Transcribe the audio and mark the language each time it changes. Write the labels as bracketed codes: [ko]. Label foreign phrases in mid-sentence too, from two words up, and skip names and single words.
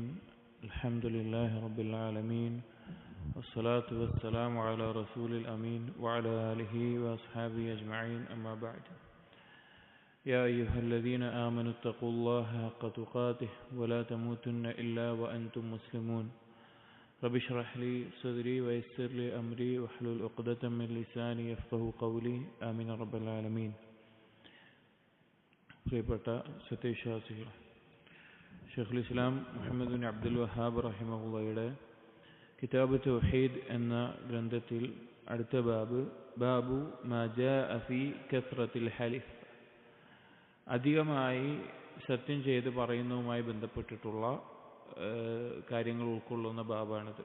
[ar] الحمد لله رب العالمين، والصلاة والسلام على رسول الأمين وعلى آله وأصحابه أجمعين، أما بعد. يا أيها الذين آمنوا اتقوا الله حق تقاته ولا تموتن إلا وأنتم مسلمون. رب اشرح لي صدري ويسر لي أمري واحلل عقدة من لساني يفقهوا قولي، آمين رب العالمين. [ml] പ്രിയപ്പെട്ട സത്യവിശ്വാസികൾ, ഷെയ്ഖുൽ ഇസ്ലാം മുഹമ്മദ് ബിൻ അബ്ദുൽ വഹാബ് റഹിമഹുള്ളയുടെ കിതാബ് തൗഹീദ് എന്ന ഗ്രന്ഥത്തിൽ അടുത്ത [ar] باب ما جاء في كثرة الحلف, [ml] അധികമായി സത്യം ചെയ്ത് പറയുന്നതുമായി ബന്ധപ്പെട്ടിട്ടുള്ള കാര്യങ്ങൾ ഉൾക്കൊള്ളുന്ന ബാബാണിത്.